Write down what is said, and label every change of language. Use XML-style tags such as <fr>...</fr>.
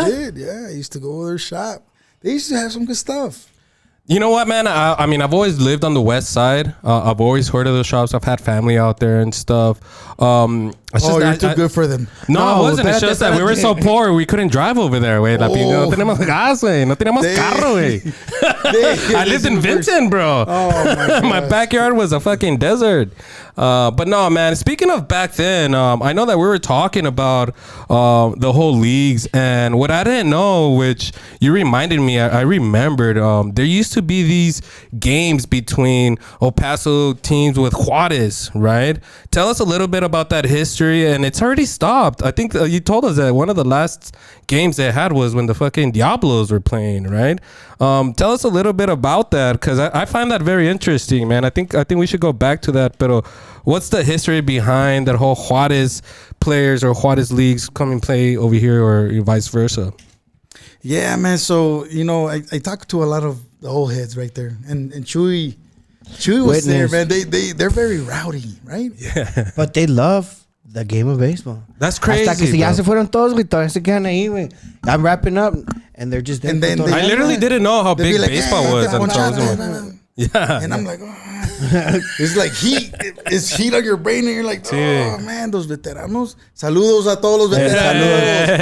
<en>I did, yeah. I used to go to their shop. They used to have some good stuff. You know what, man? I mean, I've always lived on the west side. I've always heard of those shops. I've had family out there and stuff. You're too good for them. No, I wasn't. It's just that we were so poor, we couldn't drive over there, güey.</en> <es>No teníamos gas, güey. No teníamos carro, güey.</es> <en>I lived in Vinton, bro. Oh, my backyard was a fucking desert. But no, man, speaking of back then, I know that we were talking about the whole leagues, and what I didn't know, which you reminded me, I remembered, there used to be these games between El Paso teams with Juarez, right? Tell us a little bit about that history, and it's already stopped. I think you told us that one of the last games they had was when the fucking Diablos were playing, right? Tell us a little bit about that, because I find that very interesting, man. I think we should go back to that. But what's the history behind that whole Juarez players or Juarez leagues come and play over here, or vice versa? Yeah, man. So, I talked to a lot of the old heads right there, and Chuy was there, man. They're very rowdy, right? Yeah. But they love the game of baseball. That's crazy.</en> <es>Hasta que si ya se fueron todos, güey, todavía se quedan ahí, güey.</es> <en>I'm wrapping up, and they're just there. And then I literally didn't know how big baseball was until I was in yeah. And I'm like, it's like heat. It's heat on your brain, and you're like, oh man, those veteranos.</en> <es>Saludos a todos los veteranos.</es>